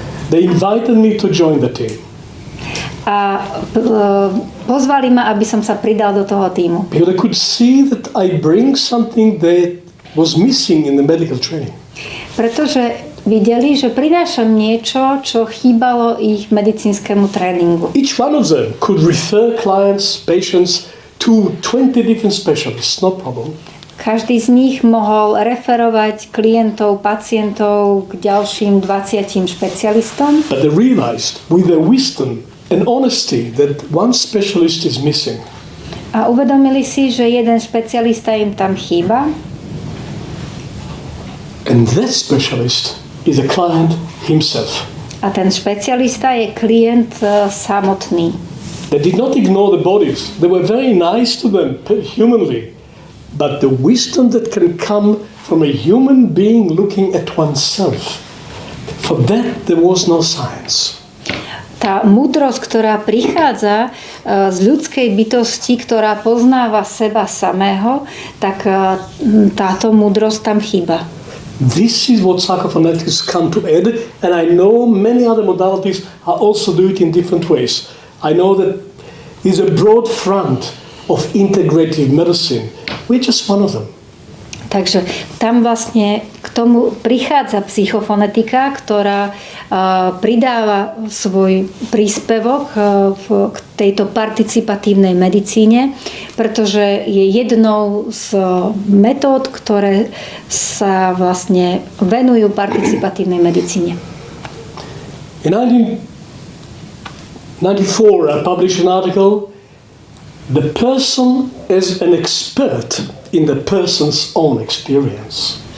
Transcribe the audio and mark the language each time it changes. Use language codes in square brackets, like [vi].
[en] They invited me to join the team. [sk] A pozvali ma, aby som sa pridal do toho tímu. [en] Because I could see that I bring something that was missing in the medical training. [sk] Pretože videli, že prinášam niečo, čo chýbalo ich medicínskemu tréningu. [en] Each one of them could refer clients, patients to 20 different specialists, no problem. [sk] Každý z nich mohol referovať klientov, pacientov k ďalším 20 špecialistom. [en] But they realized with their wisdom and honesty that one specialist is missing. [sk] A uvedomili si, že jeden špecialista im tam chýba. [en] And that specialist is a client himself. [sk] A ten špecialista je klient samotný. [en] They did not ignore the bodies. They were very nice to them humanly. But the wisdom that can come from a human being looking at oneself, for that there was no science. [sk] Tá múdrosť, ktorá prichádza z ľudskej bytosti, ktorá poznáva seba samého, tak táto múdrosť tam chýba. [en] This is what psychophonetics come to add, and I know many other modalities are also do it in different ways. I know that is a broad front of integrative medicine. We're just one of them. [sk] Takže tam vlastne k tomu prichádza psychofonetika, ktorá pridáva svoj príspevok k tejto participatívnej medicíne, pretože je jednou z metód, ktoré sa vlastne venujú participatívnej medicíne. [en] In 1994, I published an article, "The person is an expert in the person's own experience."